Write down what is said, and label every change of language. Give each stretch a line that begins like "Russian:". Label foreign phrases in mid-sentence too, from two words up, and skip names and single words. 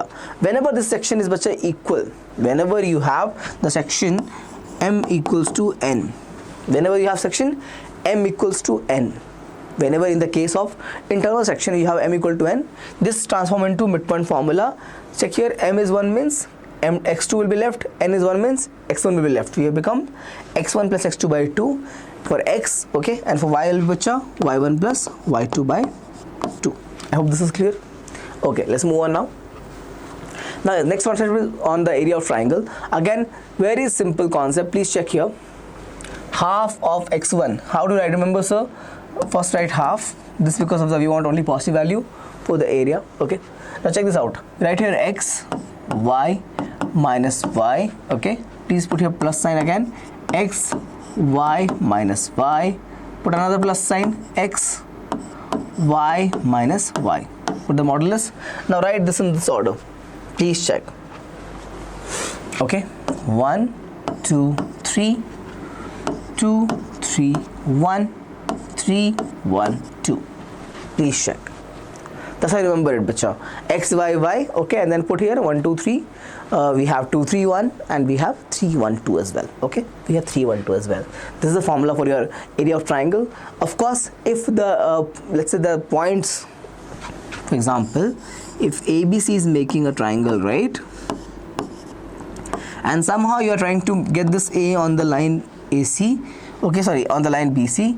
English: Whenever this section is bacha equal, whenever you have the section M equals to N, whenever you have section M equals to N, whenever in the case of internal section you have M equal to N, this transform into midpoint formula. Check here, M is 1 means M, x2 will be left, N is 1 means x1 will be left. We have become x1 plus x2 by 2 for x, okay, and for y will be bacha y1 plus y2 by 2. I hope this is clear. Okay, let's move on now. Now next one is on the area of triangle. Again, very simple concept. Please check here. Half of x1. How do I remember, sir? First write half. This because of the we want only positive value for the area. Okay, now check this out. Right here x y minus y. Okay, please put here plus sign again. X y minus y. Put another plus sign. X y minus y. Put the modulus. Now write this in this order. Please check. Okay, 1 2 3 2 3 1 3 1 2. Please check. That's how I remember it, bacha. X y y. Okay, and then put here 1 2 3. We have 2 3 1 and we have 3 1 2 as well. Okay, we have 3 1 2 as well. This is the formula for your area of triangle. Of course, if the let's say the points, for example, if ABC is making a triangle, right, and somehow you are trying to get this A on the line AC, okay, sorry, on the line BC.